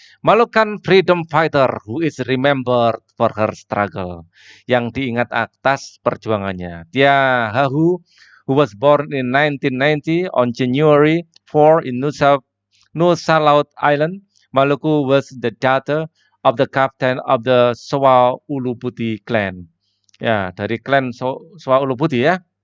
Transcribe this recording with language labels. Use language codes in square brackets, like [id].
[en] Molukan freedom fighter who is remembered for her struggle. [id] Yang diingat atas perjuangannya. [en] Tiahahu, who was born in 1990 on January 4 in Nusa Laut Island. Maluku was the daughter of the captain of the Soa Ulubuti clan. [id] Ya, dari klan Soa Ulubuti ya.